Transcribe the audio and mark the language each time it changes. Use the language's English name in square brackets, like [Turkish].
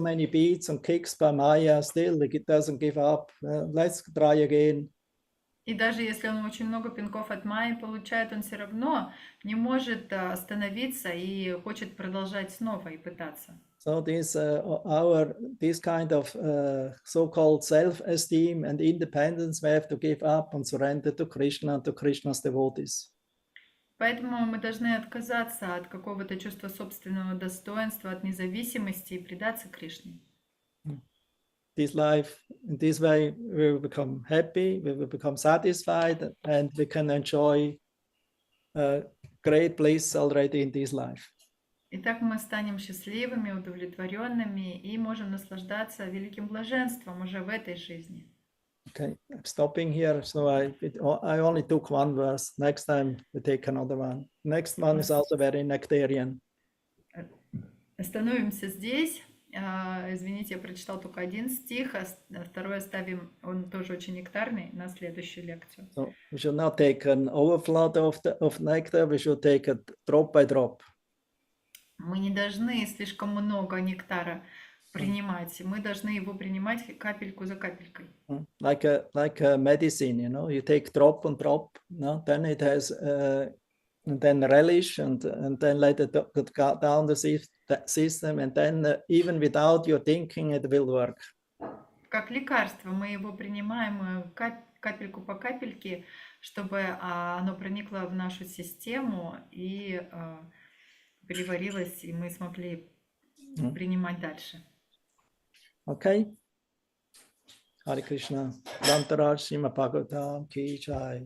[English] many beats and kicks by Maya, still it doesn't give up. Let's try again. [Russian] И даже если он очень много пинков от Майи получает, он все равно не может остановиться и хочет продолжать снова и пытаться. [English] So this kind of so-called self-esteem and independence we have to give up and surrender to Krishna and to Krishna's devotees. [Russian] Поэтому мы должны отказаться от какого-то чувства собственного достоинства, от независимости и предаться Кришне. [English] This life, in this way, we will become happy, we will become satisfied, and we can enjoy great bliss already in this life. [Russian] И так мы станем счастливыми, удовлетворенными и можем наслаждаться великим блаженством уже в этой жизни. [English] Okay, I'm stopping here. So I only took one verse. Next time we take another one. Next one is also very nectarian. [Russian] Остановимся здесь. Извините, я прочитал только один стих, а второй оставим, он тоже очень нектарный, на следующую лекцию. [English] So we should not take an overflow of nectar. We should take it drop by drop. [Russian] Мы не должны слишком много нектара принимать. Мы должны его принимать капельку за капелькой. [English] Like a medicine, you know, you take drop and drop, no? Then it has and then relish and then let it go down the system, and then even without your thinking it will work. [Russian] Как лекарство мы его принимаем капельку по капельке, чтобы оно проникло в нашу систему и переварилось, и мы смогли принимать дальше. [English] Okay. Hare Krishna. Rantaraj Srimad Bhagavatam Ki Jai.